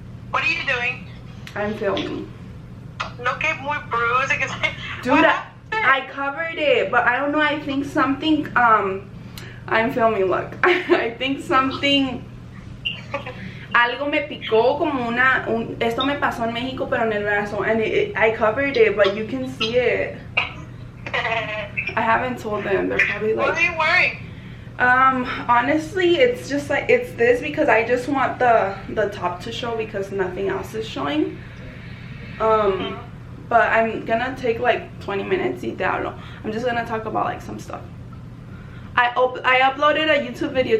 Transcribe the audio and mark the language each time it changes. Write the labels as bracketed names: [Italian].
[English] What are you doing? I'm filming. [Spanish] No que muy bruised. [English] Dude, I covered it, but I don't know, I think something, I'm filming, look. I think something, [Spanish] algo me picó como esto me pasó en México pero en el brazo, and I covered it, but you can see it. [English] I haven't told them. They're probably like, what are you wearing? Honestly, it's just like, it's this because I just want the top to show because nothing else is showing. But I'm gonna take like 20 minutes y te hablo. I'm just gonna talk about like some stuff. I uploaded a YouTube video.